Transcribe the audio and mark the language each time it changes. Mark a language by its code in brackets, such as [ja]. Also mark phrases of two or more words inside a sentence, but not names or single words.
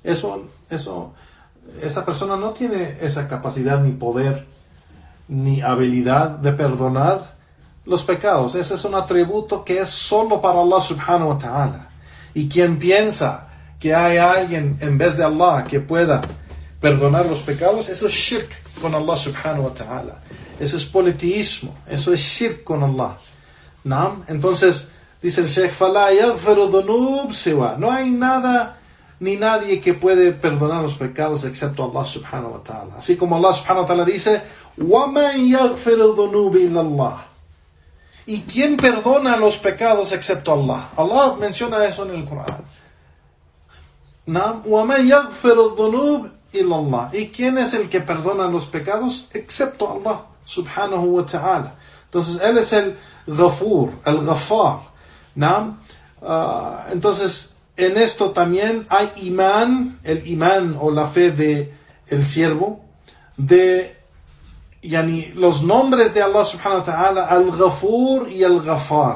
[es] Esa persona no tiene esa capacidad, ni poder, ni habilidad de perdonar los pecados. Ese es un atributo que es solo para Allah [ar] سبحانه وتعالى. [es] Y quien piensa que hay alguien en vez de Allah que pueda perdonar los pecados, eso es shirk con Allah [ar] سبحانه وتعالى. [es] Eso es politeísmo, eso es shirk con Allah. ¿No? Entonces dice el Sheikh: [ar] فَلَا يَغْفِرُ ذُنُوبْ سِوَى, [es] no hay nada ni nadie que puede perdonar los pecados excepto Allah [ar] سبحانه وتعالى. [es] Así como Allah [ar] سبحانه وتعالى [es] dice: [ar] وَمَنْ يَغْفِرُ الذُّنُوبِ إِلَّا اللَّهِ, [es] ¿y quién perdona los pecados excepto Allah? Allah menciona eso en el Corán. ¿No? [ar] وَمَنْ يَغْفِرُ الذُّنُوبِ إِلَّا اللَّهِ, [es] ¿y quién es el que perdona los pecados excepto Allah [ar] سبحانه وتعالى? [es] Entonces Él es el Ghafur, el Ghafar, ¿no? Entonces en esto también hay imán, el imán o la fe de el siervo, de los nombres de Allah [ar] سبحانه وتعالى, [es] Al-Ghafur y Al-Ghafar.